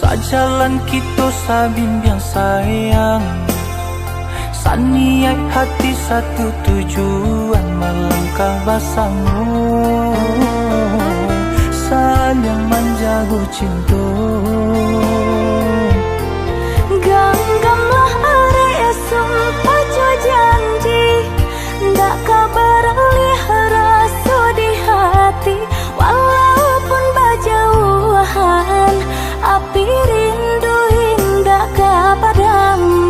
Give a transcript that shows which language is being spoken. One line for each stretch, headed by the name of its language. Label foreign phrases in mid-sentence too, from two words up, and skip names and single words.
Indonesian: jalan kita sabimbiang sayang, saniat hati satu tujuan melangkah bersama, saling menjaga cinta.
Minangkabau: Genggamlah arek sumpah jo janji, ndak kabar lih rasa di hati.
Indonesian: Walaupun berjauhan, api rindu hendak kepadam.